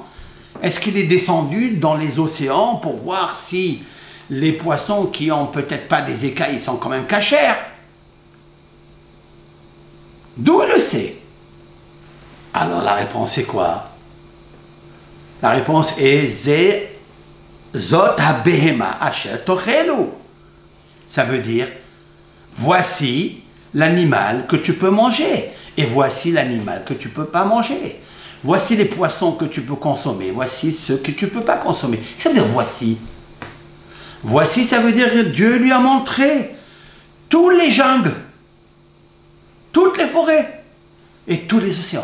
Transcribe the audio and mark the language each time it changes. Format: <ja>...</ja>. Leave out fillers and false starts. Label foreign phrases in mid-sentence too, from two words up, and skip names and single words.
<fr>Est-ce qu'il est descendu dans les océans pour voir si les poissons qui ont peut-être pas des écailles sont quand même cachers? D'où il le sait? Alors la réponse est quoi? La réponse est</fr> <he>זאת הבהמה אשר תאכלו.</he> <fr>Ça veut dire voici l'animal que tu peux manger et voici l'animal que tu peux pas manger. Voici les poissons que tu peux consommer, voici ceux que tu peux pas consommer. Ça veut dire voici. Voici, ça veut dire que Dieu lui a montré tous les jungles, toutes les forêts et tous les océans.</fr>